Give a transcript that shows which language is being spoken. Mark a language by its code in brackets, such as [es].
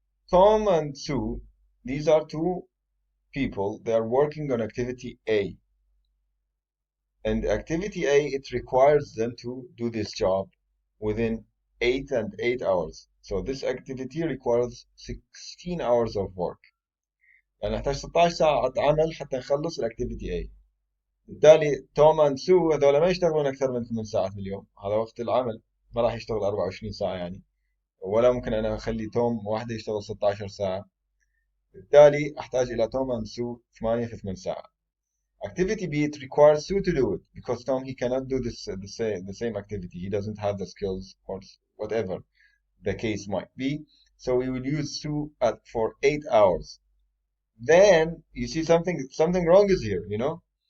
[en] Tom and Sue, these are two people. They are working on activity A. And activity A, it requires them to do this job within 8 hours. So this activity requires 16 hours of work. [ar] يعني نحتاج 16 ساعة عمل حتى نخلص الاكتيفيتي A. بالتالي توم اند سو هذول ما يشتغلون أكثر من 8 ساعات في اليوم، هذا وقت العمل، ما راح يشتغل 24 ساعة يعني، ولا ممكن أنا أخلي توم واحدة يشتغل 16 ساعة. بالتالي أحتاج إلى توم اند سو 8 في 8 ساعات. [en] Activity B, it requires Sue to do it because Tom he cannot do this the same activity. He doesn't have the skills or whatever the case might be. So we will use Sue for 8 hours. Then you see something wrong is here, you know.